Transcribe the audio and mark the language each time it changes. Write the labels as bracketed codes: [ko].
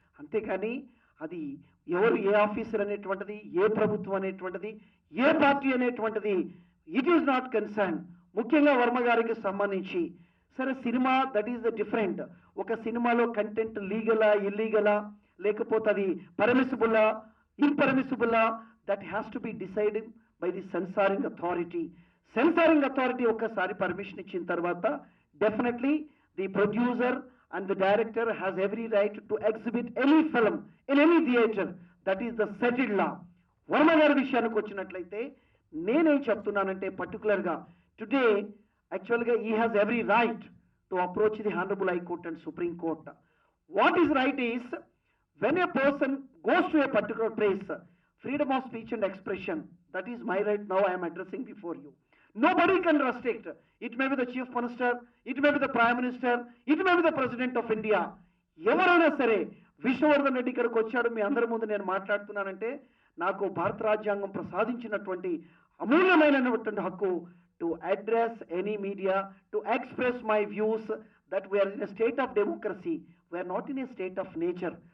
[te] అంతేకాని అది ఎవరు ఏ ఆఫీసర్ అనేటువంటిది, ఏ ప్రభుత్వం అనేటువంటిది, ఏ పార్టీ అనేటువంటిది [en] It is not concern. [te] ముఖ్యంగా వర్మ గారికి సంబంధించి సరే cinema [en] That is the different. [te] ఒక సినిమాలో కంటెంట్ లీగలా ఇల్లీగలా, లేకపోతే అది పర్మిసిబుల్లా ఇంపర్మిసిబుల్లా, [en] That has to be decided by the censoring authority. Censoring authority [te] ఒక్కసారి పర్మిషన్ ఇచ్చిన తర్వాత [en] Definitely the producer and the director has every right to exhibit any film in any theater. That is the settled law. [te] Varma గారి విషయానికి వచ్చినట్లయితే నేనేం చెప్తున్నానంటే [en] పర్టికులర్గా టుడే యాక్చువల్గా he has every right to approach the honourable High Court and Supreme Court. What is right is when a person goes to a particular place, freedom of speech and expression, that is my right. Now I am addressing before you. Nobody can restrict. It may be the chief minister, it may be the prime minister, it may be the president of India. [te] ఎవరైనా సరే విష్ణువర్ధన్ రెడ్డి ఇక్కడికి వచ్చాడు, మీ అందరి ముందు నేను మాట్లాడుతున్నానంటే నాకు భారత రాజ్యాంగం ప్రసాదించినటువంటి అమూల్యమైనటువంటి హక్కు [en] To address any media, to express my views, that we are in a state of democracy, we are not in a state of nature.